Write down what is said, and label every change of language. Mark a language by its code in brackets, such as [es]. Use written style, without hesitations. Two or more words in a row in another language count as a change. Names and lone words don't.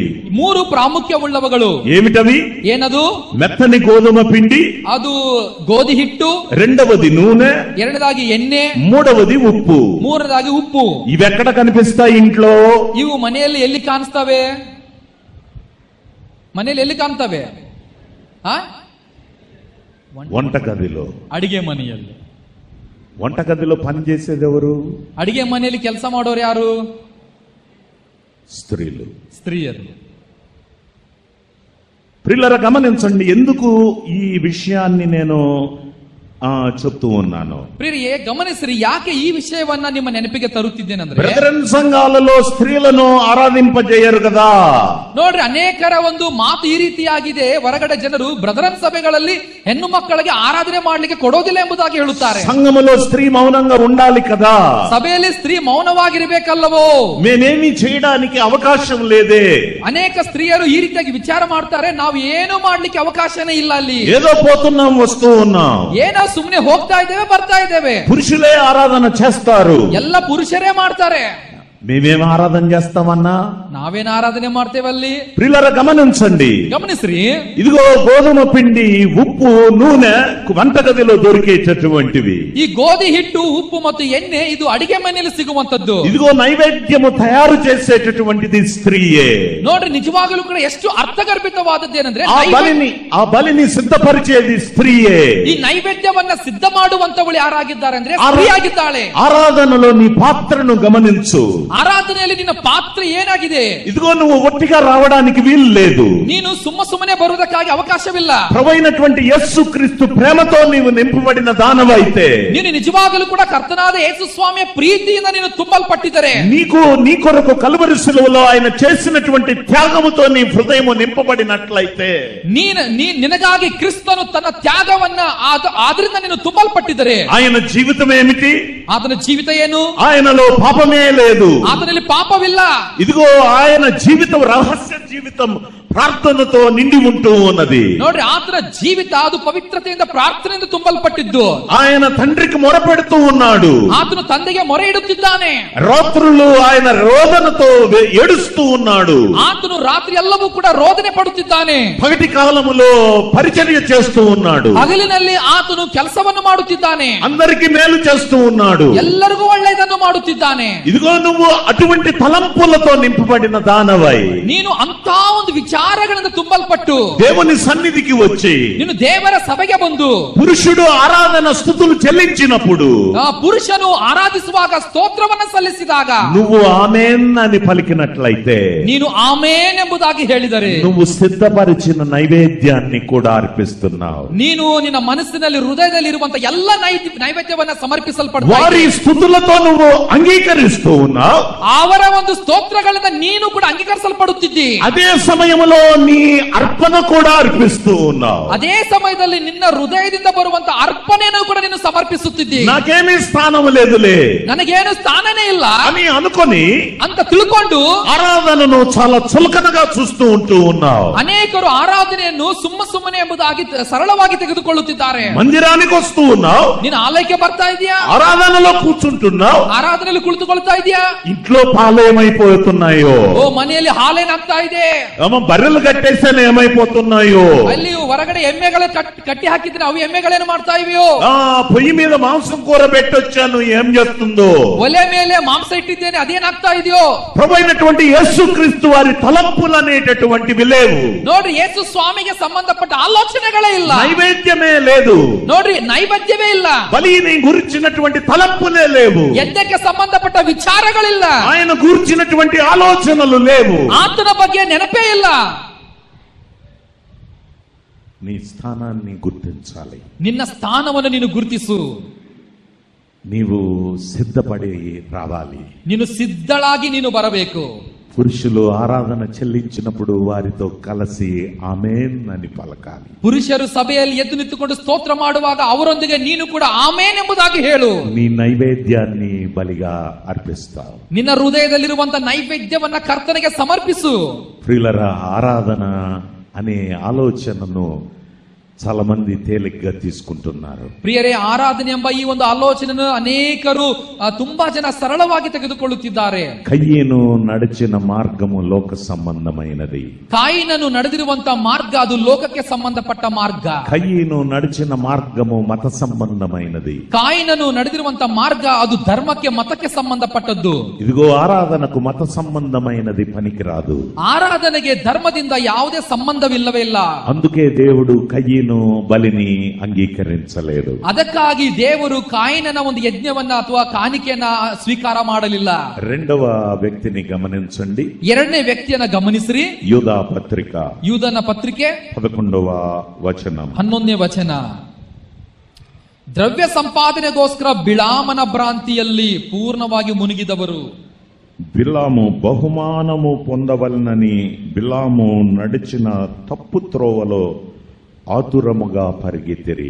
[kn] 3 ಪ್ರಾಮುಖ್ಯವುಳ್ಳವುಗಳು. [te] ఏమిటవి? [kn] ಏನದು? [te] మెత్తని గోధుమ పిండి, [kn] ಅದು ಗೋಧಿ ಹಿಟ್ಟು, [te] రెండవది నూనె, [kn] ಎರಡನೇದಾಗಿ ಎಣ್ಣೆ, [te] మూడవది ఉప్పు. [kn] ಮೂರನೇದಾಗಿ ಉಪ್ಪು. [te] ఇవెక్కడ కనిపిస్తాయి ఇంట్లో? [kn] ಇವು ಮನೆಯಲ್ಲಿ ಎಲ್ಲಿ ಕಾಣಿಸ್ತವೆ? ಮನೆಯಲ್ಲಿ ಎಲ್ಲಿ ಕಾಣ್ತವೆ? [te] వంటగదిలో. [kn] ಅಡಿಗೆ ಮನೆಯಲ್ಲಿ. [te] వంటగదిలో పని చేసేది ఎవరు? [kn] ಅಡಿಗೆ ಮನೆಯಲ್ಲಿ ಕೆಲಸ ಮಾಡೋರು ಯಾರು? [te] స్త్రీలు, [kn] స్త్రీయరు. [te] ప్రియులారా గమనించండి, ఎందుకు ఈ విషయాన్ని నేను చెప్తూ ఉన్నాను. [kn] ಪ್ರಿಯರೇ ಗಮನಿಸಿರಿ, ಯಾಕೆ ಈ ವಿಷಯವನ್ನ ನಿಮ್ಮ ನೆನಪಿಗೆ ತರುತ್ತಿದ್ದೇನೆಂದ್ರೆ, [te] బ్రదరన్ సంఘాలలో స్త్రీలను ఆరాధింపజేయరు కదా. [kn] ನೋಡ್ರಿ, ಅನೇಕರ ಒಂದು ಮಾತು ಈ ರೀತಿಯಾಗಿದೆ. ಹೊರಗಡೆ ಜನರು ಬ್ರದರನ್ ಸಭೆಗಳಲ್ಲಿ ಹೆಣ್ಣು ಮಕ್ಕಳಿಗೆ ಆರಾಧನೆ ಮಾಡ್ಲಿಕ್ಕೆ ಕೊಡೋದಿಲ್ಲ ಎಂಬುದಾಗಿ ಹೇಳುತ್ತಾರೆ. [te] సంఘములో స్త్రీ మౌనంగా ఉండాలి కదా. [kn] ಸಭೆಯಲ್ಲಿ ಸ್ತ್ರೀ ಮೌನವಾಗಿರಬೇಕಲ್ಲವೋ? [te] మేమేమి చేయడానికి అవకాశం లేదే. [kn] ಅನೇಕ ಸ್ತ್ರೀಯರು ಈ ರೀತಿಯಾಗಿ ವಿಚಾರ ಮಾಡ್ತಾರೆ, ನಾವು ಏನು ಮಾಡ್ಲಿಕ್ಕೆ ಅವಕಾಶನೇ ಇಲ್ಲ ಅಲ್ಲಿ. [te] ఏదో పోతున్నాం వస్తూ ఉన్నాం, [kn] ಏನೋ ಸುಮ್ಮನೆ ಹೋಗ್ತಾ ಇದ್ದೇವೆ ಬರ್ತಾ ಇದ್ದೇವೆ. [te] పురుషులే ఆరాధన చేస్తారు, [kn] ಎಲ್ಲ ಪುರುಷರೇ ಮಾಡ್ತಾರೆ. [te] మేమేం ఆరాధన చేస్తామన్నా? [kn] ನಾವೇನು ಆರಾಧನೆ ಮಾಡ್ತೇವಲ್ಲಿ? [te] ప్రియులారా గమనించండి, [kn] గమనిಸ್ರಿ, [te] ఇదిగో గోధుమ పిండి, ఉప్పు, నూనె వంటగదిలో దొరికేటటువంటివి. [kn] ಈ ಗೋಧಿ ಹಿಟ್ಟು, ಉಪ್ಪು ಮತ್ತು ಎಣ್ಣೆ ಇದು ಅಡಿಗೆ ಮನೆಯಲ್ಲಿ ಸಿಗುವಂತದ್ದು. [te] ఇదిగో నైవేద్యము తయారు చేసేటటువంటిది స్త్రీయే. [kn] ನೋಡ್ರಿ, ನಿಜವಾಗಲೂ ಕೂಡ ಎಷ್ಟು ಅರ್ಥಗರ್ಭಿತವಾದದ್ದೇನೆಂದ್ರೆ, [te] ఆ బలిని సిద్ధపరిచేది స్త్రీయే. [kn] ಈ ನೈವೇದ್ಯವನ್ನ ಸಿದ್ಧ ಮಾಡುವಂತವಳು ಯಾರಾಗಿದ್ದಾರೆ ಅಂದ್ರೆ ಸ್ತ್ರೀಯಾಗಿದ್ದಾಳೆ. [te] ఆరాధనలో నీ పాత్రను గమనించు. [kn] ಆರಾಧನೆಯಲ್ಲಿ ನಿನ್ನ ಪಾತ್ರ ಏನಾಗಿದೆ? [te] ఇదిగో నువ్వు ఒట్టిగా రావడానికి వీలు లేదు. [kn] ನೀನು ಸುಮ್ಮನೆ ಬರುವುದಕ್ಕಾಗಿ ಅವಕಾಶವಿಲ್ಲ. [te] ప్రభువైనటువంటి యేసుక్రీస్తు ప్రేమతో నీవు నింపబడిన దానవైతే, [kn] ನೀನು నిజವಾಗಲೂ ಕೂಡ ಕರ್ತನಾದ ಯೇಸು ಸ್ವಾಮಿಯ ಪ್ರೀತಿಯಿಂದ ನೀನು ತುಂಬಲ್ಪಟ್ಟಿದ್ದರೆ, [te] నీ కొరకు కలువరి శిలువలో ఆయన చేసినటువంటి త్యాగముతో నీ హృదయము నింపబడినట్లయితే, [kn] ನಿನಗಾಗಿ ಕ್ರಿಸ್ತನು ತನ್ನ ತ್ಯಾಗವನ್ನ ಆದ್ರಿಂದ ನೀನು ತುಂಬಲ್ಪಟ್ಟಿದ್ದರೆ, [te] ఆయన జీవితం ఏమిటి? [kn] ಆತನ ಜೀವಿತ ಏನು? [te] ఆయనలో పాపమే లేదు, [kn] ಆತನಲ್ಲಿ ಪಾಪವಿಲ್ಲ. [te] ఇదిగో ఆయన జీవితం రహస్య జీవితం ప్రార్థనతో నిండి ఉంటూ ఉన్నది. [kn] ನೋಡ್ರಿ, ಆತನ ಜೀವಿತ ಅದು ಪವಿತ್ರತೆಯಿಂದ ಪ್ರಾರ್ಥನೆಯಿಂದ ತುಂಬಲ್ಪಟ್ಟಿದ್ದು. [te] ఆయన తండ్రికి మొరపెడుతూ ఉన్నాడు, [kn] ಆತನು ತಂದೆಗೆ ಮೊರೆ ಇಡುತ್ತಿದ್ದಾನೆ. [te] రాత్రులు ఆయన రోదనతో ఏడుస్తూ ఉన్నాడు. [kn] ಆತನು ರಾತ್ರಿ ಎಲ್ಲವೂ ಕೂಡ ರೋದನೆ ಪಡುತ್ತಿದ್ದಾನೆ. [te] పగటి కాలములో పరిచర్య చేస్తూ ఉన్నాడు. [kn] ಹಗಲಿನಲ್ಲಿ ಆತನು ಕೆಲಸವನ್ನು ಮಾಡುತ್ತಿದ್ದಾನೆ. [te] అందరికి మేలు చేస్తూ ఉన్నాడు. [kn] ಎಲ್ಲರಿಗೂ ಒಳ್ಳೆಯದನ್ನು ಮಾಡುತ್ತಿದ್ದಾನೆ. [te] ఇదిగో నువ్వు అటువంటి తలంపులతో నింపబడిన దానవై, [kn] ನೀನು ಅಂತ ಒಂದು ವಿಚಾರಗಳಿಂದ ತುಂಬಲ್ಪಟ್ಟು [te] దేవుని సన్నిధికి వచ్చి [kn] ನೀನು ದೇವರ ಸಭೆಗೆ ಬಂದು [te] పురుషుడు ఆరాధన స్తుతులు చెల్లించినప్పుడు, [kn] ಪುರುಷನು ಆರಾಧಿಸುವಾಗ ಸ್ತೋತ್ರವನ್ನು ಸಲ್ಲಿಸಿದಾಗ [te] నువ్వు ఆమేన్ అని పలికినట్లయితే, [kn] ನೀನು ಆಮೇನ್ ಎಂಬುದಾಗಿ ಹೇಳಿದರೆ, [te] నువ్వు సిద్ధపరిచిన నైవేద్యాన్ని కూడా అర్పిస్తున్నావు. [kn] ನೀನು ನಿನ್ನ ಮನಸ್ಸಿನಲ್ಲಿ ಹೃದಯದಲ್ಲಿ ಇರುವಂತಹ ಎಲ್ಲ ನೈವೇದ್ಯವನ್ನ ಸಮರ್ಪಿಸಲ್ಪಡ್ತಾ [te] వారి స్తుతులతో నువ్వు అంగీకరిస్తూ ఉన్నావు. [kn] ಅವರ ಒಂದು ಸ್ತೋತ್ರಗಳಿಂದ ನೀನು ಕೂಡ ಅಂಗೀಕರಿಸಲ್ಪಡುತ್ತಿದ್ದಿ. [te] అదే సమయంలో నీ అర్పణ కూడా అర్పిస్తూ ఉన్నావు. [kn] ಅದೇ ಸಮಯದಲ್ಲಿ ನಿನ್ನ ಹೃದಯದಿಂದ ಬರುವಂತ ಅರ್ಪಣೆಯನ್ನು ಕೂಡ ನೀನು ಸಮರ್ಪಿಸುತ್ತಿದ್ದಿ. [te] నాకేమీ స్థానం లేదులే, [kn] ನನಗೇನು ಸ್ಥಾನನೇ ಇಲ್ಲ [te] అని అనుకొని [kn] ಅಂತ ತಿಳ್ಕೊಂಡು [te] ఆరాధనను చాలా చులకనగా చూస్తూ ఉంటూ ఉన్నావు. [kn] ಅನೇಕರು ಆರಾಧನೆಯನ್ನು ಸುಮ್ಮನೆ ಎಂಬುದಾಗಿ ಸರಳವಾಗಿ ತೆಗೆದುಕೊಳ್ಳುತ್ತಿದ್ದಾರೆ. [te] మందిరానికి వస్తూ ఉన్నావు, [kn] ನೀನು ಆಲಯಕ್ಕೆ ಬರ್ತಾ ಇದೀಯಾ, [te] ఆరాధనలో కూర్చుంటున్నావు, [kn] ಆರಾಧನೆಯಲ್ಲಿ ಕುಳಿತುಕೊಳ್ತಾ ಇದೀಯಾ, [te] ఇంట్లో పాలేమైపోతున్నాయో, [kn] ಓ ಮನೆಯಲ್ಲಿ ಹಾಲೇನಾಗ್ತಾ ಇದೆ, [te] బర్రెలు కట్టేసాను ఏమైపోతున్నాయో, [kn] ಅಲ್ಲಿ ಹೊರಗಡೆ ಎಮ್ಮೆಗಳು ಕಟ್ಟಿ ಹಾಕಿದ್ರೆ ಅವು ಎಮ್ಮೆಗಳೇನು ಮಾಡ್ತಾ ಇವೆಯೋ, [te] పొయ్యి మీద మాంసం కూర పెట్టొచ్చాను ఏం చేస్తుందో, [kn] ಒಲೆ ಮೇಲೆ ಮಾಂಸ ಇಟ್ಟಿದ್ದೇನೆ ಅದೇನಾಗ್ತಾ ಇದೆಯೋ. [te] ప్రభు అయినటువంటి యేసుక్రీస్తు వారి తలంపులు అనేటటువంటివి లేవు. [kn] ನೋಡ್ರಿ, ಯೇಸು ಸ್ವಾಮಿಗೆ ಸಂಬಂಧಪಟ್ಟ ಆಲೋಚನೆಗಳೇ ಇಲ್ಲ, [te] నైవేద్యమే లేదు, [kn] ನೋಡ್ರಿ ನೈವೇದ್ಯವೇ ಇಲ್ಲ, [te] బలిని గురించినటువంటి తలంపులే లేవు, [kn] ಯಜ್ಞಕ್ಕೆ ಸಂಬಂಧಪಟ್ಟ ವಿಚಾರಗಳಿಲ್ಲ, [te] ఆయన గురించినటువంటి ఆలోచనలు లేవు, [kn] ಆತನ ಬಗ್ಗೆ ನೆನಪೇ ಇಲ್ಲ. [te] నీ స్థానాన్ని గుర్తించాలి, [kn] ನಿನ್ನ ಸ್ಥಾನವನ್ನು ನೀನು ಗುರುತಿಸು, [te] నీవు సిద్ధపడి రావాలి. [kn] ನೀನು ಸಿದ್ಧಳಾಗಿ ನೀನು ಬರಬೇಕು. [te] పురుషులు ఆరాధన చెల్లించినప్పుడు వారితో కలిసి ఆమేన్ అని పలకాలి. [kn] ಪುರುಷರು ಸಭೆಯಲ್ಲಿ ಎದ್ದು ನಿಂತುಕೊಂಡು ಸ್ತೋತ್ರ ಮಾಡುವಾಗ ಅವರೊಂದಿಗೆ ನೀನು ಕೂಡ ಆಮೇನ್ ಎಂಬುದಾಗಿ ಹೇಳು. [te] నీ నైవేద్యాన్ని బలిగా అర్పిస్తావు, [kn] ನಿನ್ನ ಹೃದಯದಲ್ಲಿರುವಂತಹ ನೈವೇದ್ಯವನ್ನ ಕರ್ತನಿಗೆ ಸಮರ್ಪಿಸು. [te] ప్రియులరా, ఆరాధన అనే ఆలోచనను చాలా మంది తేలిగ్గా తీసుకుంటున్నారు. [kn] ಪ್ರಿಯರೇ, ಆರಾಧನೆ ಎಂಬ ಈ ಒಂದು ಆಲೋಚನೆಯನ್ನು ಅನೇಕರು ತುಂಬಾ ಜನ ಸರಳವಾಗಿ ತೆಗೆದುಕೊಳ್ಳುತ್ತಿದ್ದಾರೆ. [te] కయ్యను నడిచిన మార్గము లోక సంబంధమైనది, [kn] ಕಾಯಿನನು ನಡೆದಿರುವಂತಹ ಮಾರ್ಗ ಅದು ಲೋಕಕ್ಕೆ ಸಂಬಂಧಪಟ್ಟ ಮಾರ್ಗ. [te] కయ్యను నడిచిన మార్గము మత సంబంధమైనది, [kn] ಕಾಯಿನನು ನಡೆದಿರುವಂತಹ ಮಾರ್ಗ ಅದು ಧರ್ಮಕ್ಕೆ ಮತಕ್ಕೆ ಸಂಬಂಧಪಟ್ಟದ್ದು. [te] ఇదిగో ఆరాధనకు మత సంబంధమైనది పనికిరాదు. [kn] ಆರಾಧನೆಗೆ ಧರ್ಮದಿಂದ ಯಾವುದೇ ಸಂಬಂಧವಿಲ್ಲವೇ ಇಲ್ಲ. [te] అందుకే దేవుడు కయ్యను బలిని అంగీకరించలేదు. [kn] ಅದಕ್ಕಾಗಿ ದೇವರು ಕಾಯಿನನ ಒಂದು ಯಜ್ಞವನ್ನ ಅಥವಾ ಕಾಣಿಕೆಯನ್ನ ಸ್ವೀಕಾರ ಮಾಡಲಿಲ್ಲ. [te] రెండవ వ్యక్తిని గమనించండి, [kn] ಎರಡನೇ ವ್ಯಕ್ತಿಯನ್ನ ಗಮನಿಸ್ರಿ. [te] యూదా పత్రిక [kn] ಯೂದನ ಪತ್ರಿಕೆ [te] 11వ వచనం [kn] 11ನೇ ವಚನ. ದ್ರವ್ಯ ಸಂಪಾದನೆಗೋಸ್ಕರ ಬಿಳಾಮನ ಭ್ರಾಂತಿಯಲ್ಲಿ ಪೂರ್ಣವಾಗಿ ಮುಳುಗಿದವರು. [te] బిలాము బహుమానము పొందవలనని బిలాము నడిచిన తప్పు త్రోవలో ఆతురముగా పరిగెత్తిరి.